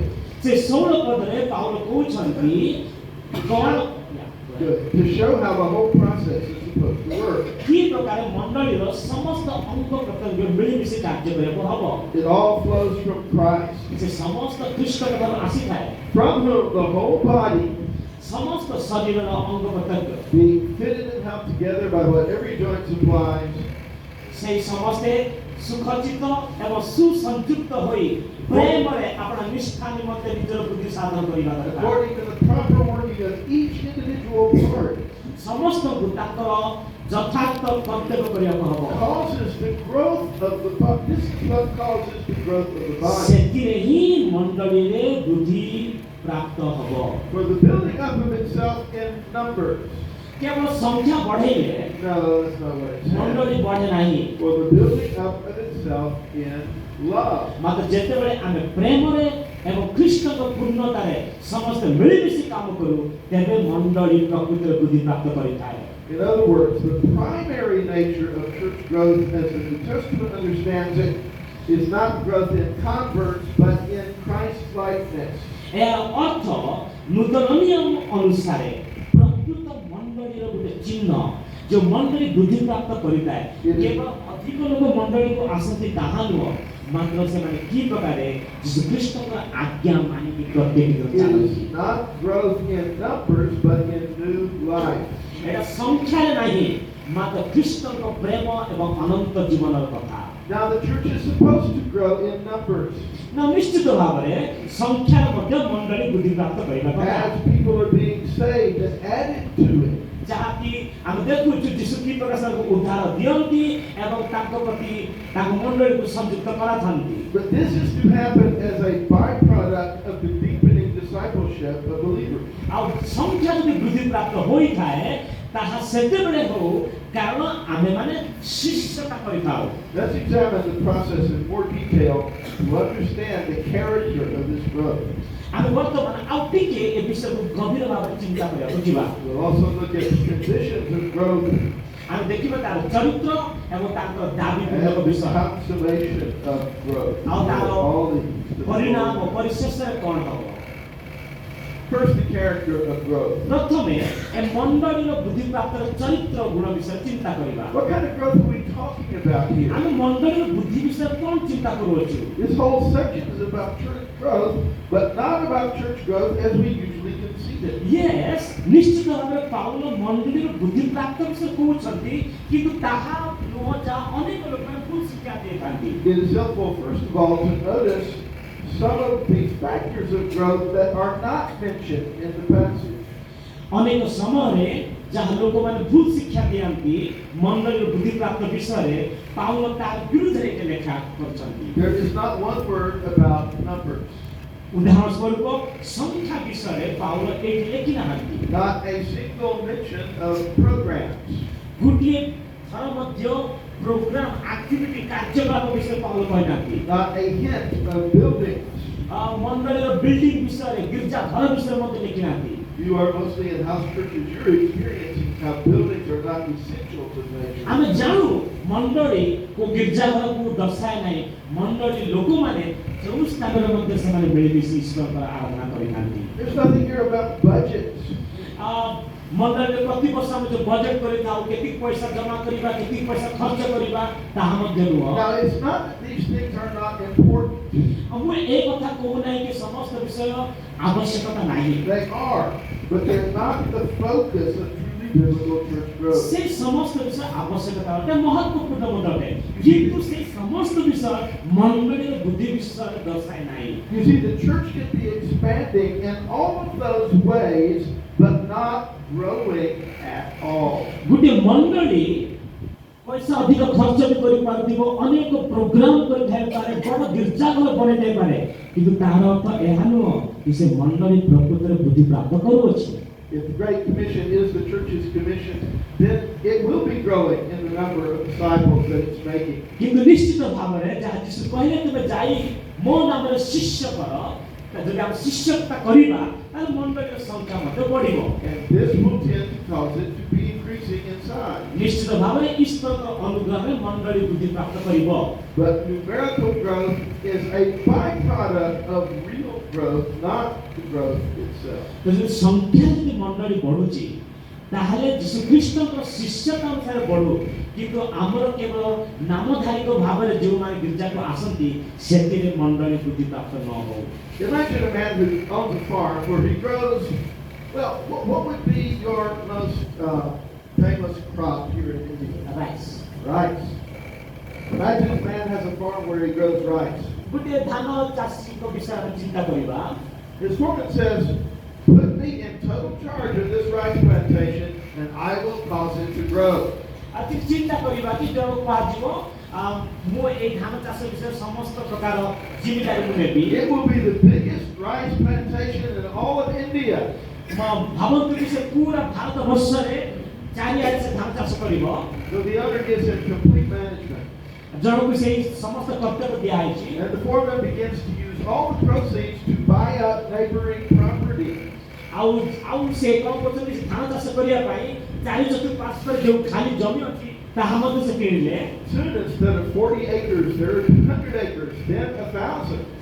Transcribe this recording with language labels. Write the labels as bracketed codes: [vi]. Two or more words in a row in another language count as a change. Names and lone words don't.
[or] ସେ 16 ପଦରେ ପାଉଲ କହୁଛନ୍ତି କଣ [en] To show how the whole process is supposed to work. [or] କି ପ୍ରକାର ମଣ୍ଡଳୀର ସମସ୍ତ ଅଙ୍ଗ ପ୍ରତ୍ୟଙ୍ଗ ମିଳିମିଶି କାର୍ଯ୍ୟ କରିବାକୁ ହବ। [en] It all flows from Christ, [or] ସେ ସମସ୍ତ ଖ୍ରୀଷ୍ଟଙ୍କଠାରୁ ଆସିଥାଏ, [en] from whom the whole body, [or] ସମସ୍ତ ଶରୀରର ଅଙ୍ଗ ପ୍ରତ୍ୟଙ୍ଗ [en] being fitted and held together by what every joint supplies, [or] ସେଇ ସମସ୍ତେ ସୁଖଚିତ ଏବଂ ସୁସଂଯୁକ୍ତ ହୋଇ ପ୍ରେମରେ ଆପଣ ନିଷ୍ଠା ନିମନ୍ତେ ନିଜର ବୁଦ୍ଧି ସାଧନ କରିବା ଦରକାର। [en] according to the proper working of each individual part, [or] ସମସ୍ତଙ୍କୁ ତାଙ୍କର ଯଥାର୍ଥ କର୍ତ୍ତବ୍ୟ କରିବାକୁ ହବ। [en] causes the growth of the body. This is what causes the growth of the body. [or] ସେଥିରେ ହିଁ ମଣ୍ଡଳୀରେ ବୃଦ୍ଧି ପ୍ରାପ୍ତ ହବ। [en] For the building up of itself in numbers. [or] କେବଳ ସଂଖ୍ୟା ବଢେଇଲେ [en] No, that's not what it says. [or] ମଣ୍ଡଳୀ ବଢେ ନାହିଁ, [en] For the building up of itself in love. [or] ମାତ୍ର ଯେତେବେଳେ ଆମେ ପ୍ରେମରେ ଏବଂ ଖ୍ରୀଷ୍ଟଙ୍କ ପୂର୍ଣ୍ଣତାରେ ସମସ୍ତେ ମିଳିମିଶି କାମ କରୁ ତେବେ ମଣ୍ଡଳୀ ପ୍ରକୃତିରେ ବୃଦ୍ଧି ପ୍ରାପ୍ତ କରିଥାଏ। [en] In other words, the primary nature of church growth, as the New Testament understands it, is not growth in converts, but in Christ-likeness. [or] ଏହାର ଅର୍ଥ ନୂତନ ନିୟମ ଅନୁସାରେ ପ୍ରକୃତ ମଣ୍ଡଳୀର ଗୋଟେ ଚିହ୍ନ ଯୋଉ ମଣ୍ଡଳୀ ବୃଦ୍ଧି ପ୍ରାପ୍ତ କରିଥାଏ, କେବଳ ଅଧିକ ଲୋକ ମଣ୍ଡଳୀକୁ ଆସନ୍ତି ତାହା ନୁହଁ, ମାତ୍ର ସେମାନେ କି ପ୍ରକାରେ ଯୀଶୁ ଖ୍ରୀଷ୍ଟଙ୍କର ଆଜ୍ଞା ମାନିକି ପ୍ରତ୍ୟେକ ଦିନ [en] It [or] ଚାଲନ୍ତି। [en] is not growth in numbers, but in new life. [or] ଏଟା ସଂଖ୍ୟାରେ ନାହିଁ, ମାତ୍ର ଖ୍ରୀଷ୍ଟଙ୍କ ପ୍ରେମ ଏବଂ ଅନନ୍ତ ଜୀବନର କଥା। [en] Now, the church is supposed to grow in numbers [or] ନା ନିଶ୍ଚିତ ଭାବରେ ସଂଖ୍ୟାରେ ମଧ୍ୟ ମଣ୍ଡଳୀ ବୃଦ୍ଧି ପ୍ରାପ୍ତ କରିବା କଥା। [en] as people are being saved and added to it. [or] ଯାହାକି ଆମେ ଦେଖୁଛୁ ଯୀଶୁ କି ପ୍ରକାର ଉଦ୍ଧାର ଦିଅନ୍ତି ଏବଂ ତାଙ୍କ ପ୍ରତି ତାଙ୍କ ମଣ୍ଡଳୀକୁ ସଂଯୁକ୍ତ କରାଥାନ୍ତି। [en] But this is to happen as a byproduct of the deepening discipleship of believers. [or] ଆଉ ସଂଖ୍ୟା ଯଦି ବୃଦ୍ଧି ପ୍ରାପ୍ତ ହୋଇଥାଏ ତାହା ସେତେବେଳେ ହଉ କାରଣ ଆମେମାନେ ଶିଷ୍ୟତା କରିଥାଉ। [en] Let's examine the process in more detail to understand the character of this growth. [or] ଆମେ ବର୍ତ୍ତମାନ ଆଉ ଟିକେ ଏ ବିଷୟକୁ ଗଭୀର ଭାବରେ ଚିନ୍ତା କରିବାକୁ ଯିବା। [en] We'll also look at the conditions of growth [or] ଆମେ ଦେଖିବା ତାର ଚରିତ୍ର ଏବଂ ତାଙ୍କର ଦାବି [en] and [or] ପୂର୍ବକ [en] the [or] ବିଷୟ [en] consummation of growth. [or] ଆଉ ତାର [en] All these. [or] ପରିଣାମ ପରିଶେଷରେ କ'ଣ ହବ। [en] First, the character of growth. [or] ପ୍ରଥମେ ଏ ମଣ୍ଡଳୀର ବୃଦ୍ଧି ପ୍ରାପ୍ତର ଚରିତ୍ର ଗୁଣ ବିଷୟରେ ଚିନ୍ତା କରିବା। [en] What kind of growth are we talking about here? [or] ଆମେ ମଣ୍ଡଳୀର ବୃଦ୍ଧି ବିଷୟରେ କ'ଣ ଚିନ୍ତା କରୁଅଛୁ। [en] This whole section is about church growth, but not about church growth as we usually conceive it. Yes, [or] ନିଶ୍ଚିତ ଭାବରେ ପାଉଲ ମଣ୍ଡଳୀର ବୃଦ୍ଧି ପ୍ରାପ୍ତ ବିଷୟରେ କହୁଛନ୍ତି, କିନ୍ତୁ ତାହା ନୁହଁ ଯାହା ଅନେକ ଲୋକମାନେ ଭୁଲ ଶିକ୍ଷା ଦେଇଥାନ୍ତି। [en] It is helpful, first of all, to notice some of the factors of growth that are not mentioned in the passage. [or] ଅନେକ ସମୟରେ ଯାହା ଲୋକମାନେ ଭୁଲ ଶିକ୍ଷା ଦିଅନ୍ତି ମଣ୍ଡଳୀର ବୃଦ୍ଧି ପ୍ରାପ୍ତ ବିଷୟରେ ପାଉଲ ତାର ବିରୁଦ୍ଧରେ ଏଠି ଲେଖା କରିଛନ୍ତି। [en] There is not one word about numbers, [or] ଉଦାହରଣ ସ୍ୱରୂପ ସଂଖ୍ୟା ବିଷୟରେ ପାଉଲ ଏଠି ଲେଖି ନାହାନ୍ତି। [en] not a single mention of programs. [or] ଗୋଟିଏ ଥର ମଧ୍ୟ [en] program activity [or] କାର୍ଯ୍ୟକଳାପ ବିଷୟରେ ପାଉଲ କହିନାହାନ୍ତି। [en] Not a hint of buildings. [or] ମଣ୍ଡଳୀର ବିଲ୍ଡିଂ ବିଷୟରେ ଗିର୍ଜା ଘର ବିଷୟରେ ମଧ୍ୟ ଲେଖି ନାହାନ୍ତି। [en] You are mostly in house churches. You're experiencing how buildings are not essential to the nature. [or] ଆମେ ଜାଣୁ ମଣ୍ଡଳୀ କୋ ଗିର୍ଜା ଘରକୁ ଦର୍ଶାଏ ନାହିଁ, ମଣ୍ଡଳୀ ଲୋକମାନେ ଯେଉଁ ସ୍ଥାନରେ ମଧ୍ୟ ସେମାନେ ମିଳିମିଶି ଈଶ୍ୱରଙ୍କର ଆରାଧନା କରିଥାନ୍ତି। [en] There's nothing here about budgets. [or] ମଣ୍ଡଳୀରେ ପ୍ରତିବର୍ଷ ଆମେ ଯେଉଁ ବଜେଟ୍ କରିଥାଉ କେତିକି ପଇସା ଜମା କରିବା କେତିକି ପଇସା ଖର୍ଚ୍ଚ କରିବା ତାହା ମଧ୍ୟ ନୁହଁ। [en] Now, it's not that these things are not important. [or] ମୁଁ ଏ କଥା କହୁନାହିଁ କି ସମସ୍ତ ବିଷୟ ଆବଶ୍ୟକତା ନାହିଁ। [en] They are, but they're not the focus of truly biblical church growth. [or] ସେ ସମସ୍ତ ବିଷୟ ଆବଶ୍ୟକତା ଅଟେ, ମହତ୍ୱପୂର୍ଣ୍ଣ ମଧ୍ୟ ଅଟେ, କିନ୍ତୁ ସେ ସମସ୍ତ ବିଷୟ ମଣ୍ଡଳୀର ବୁଦ୍ଧି ବିଷୟରେ ଦର୍ଶାଏ ନାହିଁ। [en] You see, the church can be expanding in all of those ways, but not growing at all. [or] ଗୋଟିଏ ମଣ୍ଡଳୀ ପଇସା ଅଧିକ ଖର୍ଚ୍ଚ ବି କରିପାରୁଥିବ, ଅନେକ ପ୍ରୋଗ୍ରାମ କରିଥାଇପାରେ, ବଡ଼ ଗୀର୍ଜାଘର ବନେଇଥାଇପାରେ, କିନ୍ତୁ ତାହାର ଅର୍ଥ ଏହା ନୁହଁ କି ସେ ମଣ୍ଡଳୀ ପ୍ରକୃତରେ ବୁଦ୍ଧି ପ୍ରାପ୍ତ କରୁଅଛି। [en] If the Great Commission is the church's commission, then it will be growing in the number of disciples that it's making. [or] କିନ୍ତୁ ନିଶ୍ଚିତ ଭାବରେ ଯାହା ଯୀଶୁ କହିଲେ ତୁମେ ଯାଇ ମୋ ନାମରେ ଶିଷ୍ୟ କର, ଯଦି ଆମେ ଶିଷ୍ୟତା କରିବା ତାହେଲେ ମଣ୍ଡଳୀର ସଂଖ୍ୟା ମଧ୍ୟ ବଢ଼ିବ। [en] And this will tend to cause it to be increasing in size. [or] ନିଶ୍ଚିତ ଭାବରେ ଈଶ୍ୱରଙ୍କ ଅନୁଗ୍ରହରେ ମଣ୍ଡଳୀ ବୃଦ୍ଧି ପ୍ରାପ୍ତ କରିବ। [en] But numerical growth is a byproduct of real growth, not the growth itself. [or] ଯଦି ସଂଖ୍ୟା ଯଦି ମଣ୍ଡଳୀ ବଢୁଛି ତାହେଲେ ଯୀଶୁ ଖ୍ରୀଷ୍ଟଙ୍କ ଶିଷ୍ୟତା ଅନୁସାରେ ବଢୁ, କିନ୍ତୁ ଆମର କେବଳ ନାମଧାରିକ ଭାବରେ ଯେଉଁମାନେ ଗୀର୍ଜାକୁ ଆସନ୍ତି ସେଥିରେ ମଣ୍ଡଳୀ ବୃଦ୍ଧି ପ୍ରାପ୍ତ ନ ହଉ। [en] Imagine a man who owns a farm where he grows, well, what would be your most famous crop here in India? Rice. Rice. Imagine a man has a farm where he grows rice. [or] ଗୋଟିଏ ଧାନ ଚାଷୀଙ୍କ ବିଷୟରେ ଚିନ୍ତା କରିବା। [en] His foreman says, put me in total charge of this rice plantation and I will cause it to grow. [or] ଆଜି ଚିନ୍ତା କରିବା କି ଜଣକୁ କୁହାଯିବ ମୁଁ ଏଇ ଧାନ ଚାଷ ବିଷୟରେ ସମସ୍ତ ପ୍ରକାର ଜିମ୍ମେଦାରୀ ମୁଁ ନେବି। [en] It will be the biggest rice plantation in all of India. [or] ଭାବନ୍ତୁ କି ସେ ପୁରା ଭାରତ ବର୍ଷରେ ଚାରିଆଡ଼େ ସେ ଧାନ ଚାଷ କରିବ। [en] So the owner gives him complete management. [or] ଜଣକୁ ସେଇ ସମସ୍ତ କର୍ତ୍ତବ୍ୟ ଦିଆହେଇଛି। [en] And the foreman begins to use all the proceeds to buy up neighboring property. [or] ଆଉ ସେ କ'ଣ କରୁଛନ୍ତି, ସେ ଧାନ ଚାଷ କରିବା ପାଇଁ ଚାରି ଚତୁଃପାର୍ଶ୍ୱରେ ଯେଉଁ ଖାଲି ଜମି ଅଛି ତାହା ମଧ୍ୟ ସେ କିଣିଲେ। [en] Soon instead of 40 acres, there are 200 acres, then 1,000.